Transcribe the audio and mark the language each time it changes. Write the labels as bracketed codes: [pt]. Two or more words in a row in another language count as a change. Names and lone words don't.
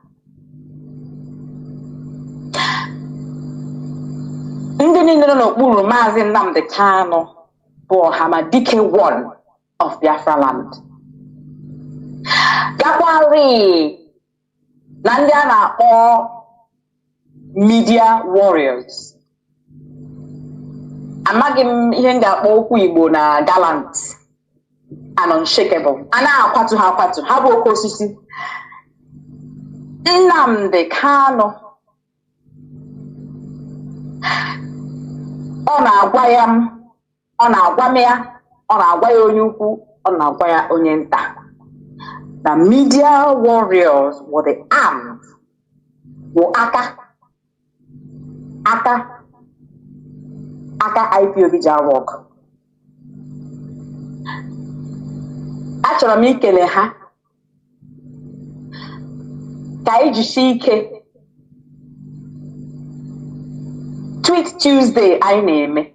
[ig] Ndị niile nọ n'okpuru Mazi Nnamdi Kanu bụ Ọhamadike [en] one of [ig] Biafra land. Gakwarị na ndị a na-akpọ [en] media warriors. [ig] Amaghị m ihe m ga-akpọ okwu Igbo na [en] gallant and unshakable. [ig] A na-akwatu ha akwatu, ha bụ oke osisi. Nnamdi Kanu ọ na-agwa ya onye ukwu, ọ na-agwa ya onye nta. [en] The media warriors were the arms, were [ig] aka IPOB ji arụ ọgụ. Achọrọ m ikele ha ka ijisi ike Tweet Tuesday anyị na-eme.